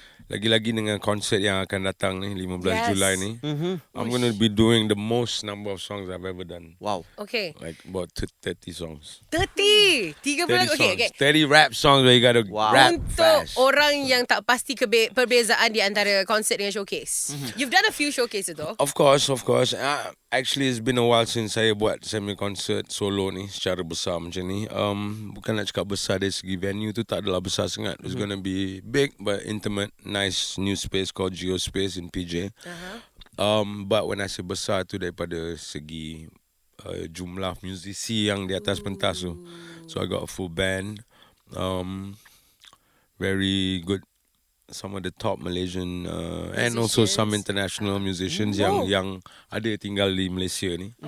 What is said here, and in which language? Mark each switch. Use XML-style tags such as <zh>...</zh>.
<ms>Lagi-lagi dengan konsert yang akan datang ni 15 Julai ni.</ms> <en>I'm going to be doing the most number of songs I've ever done. Wow. Okay. Like about 30 songs. 30. 30 songs. 30 rap songs where you got to rap</en> <ms>Untuk</ms> <en>fast.</en> <ms>orang yang tak pasti perbezaan di antara konsert dengan showcase.</ms> <en>You've done a few showcases though. Of course. Actually, it's been a while since</en> <ms>saya buat semi-concert solo ni secara besar macam ni. Bukan nak cakap besar dari segi venue tu tak adalah besar sangat.</ms> <en>It's gonna be big but intimate, nice new space called Geo Space in PJ. But when I say</en> <ms>besar tu daripada segi jumlah musisi yang di atas pentas tu.</ms> <en>So I got a full band. Very good. Some of the top Malaysian and also some international musicians</en> <ms>yang ada tinggal di Malaysia ni.</ms>